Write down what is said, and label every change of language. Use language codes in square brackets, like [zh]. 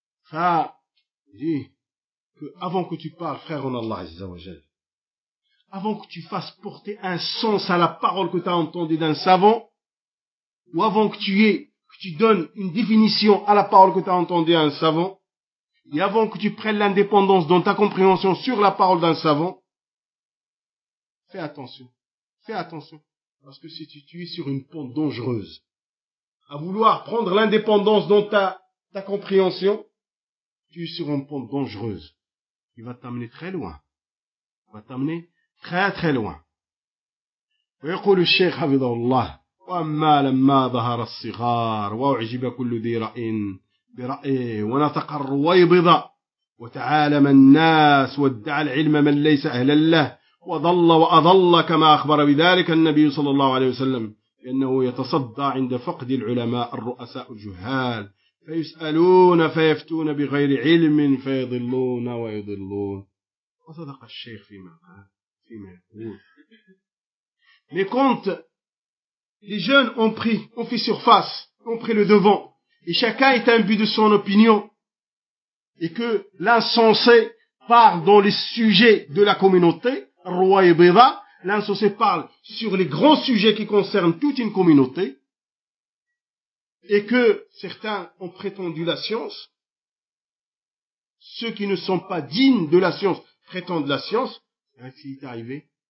[fr] Ça, il dit que avant que tu parles, frère en Allah, Azzawajal, avant que tu fasses porter un sens à la parole que tu as entendue d'un savant, ou avant que tu donnes une définition à la parole que tu as entendue d'un savant, et avant que tu prennes l'indépendance dans ta compréhension sur la parole d'un savant, fais attention. Fais attention. Parce que si tu es sur une pente dangereuse, à vouloir prendre l'indépendance dans ta compréhension, tu es sur une pente dangereuse. Il va t'amener très loin. Il va t'amener très très loin. [ar] ويقول الشيخ حفظه الله وأما لما ظهر الصغار وأعجب كل ذي رأي برأيه ونطق الرويبض وتعالم الناس وادعى العلم من ليس أهلا له وضل وأضل كما أخبر بذلك النبي صلى الله عليه وسلم أنه يتصدى عند فقد العلماء الرؤساء الجهال فيسألون فيفتون بغير علم فيضلون ويضلون وصدق الشيخ فيما قال فيما يقول. [fr] Mais quand les jeunes ont fait surface, ont pris le devant, et chacun est imbu de son opinion, et que l'insensé parle dans les sujets de la communauté, roi et beva, l'insensé parle sur les grands sujets qui concernent toute une communauté, et que certains ont prétendu la science, ceux qui ne sont pas dignes de la science prétendent la science, ainsi est arrivé.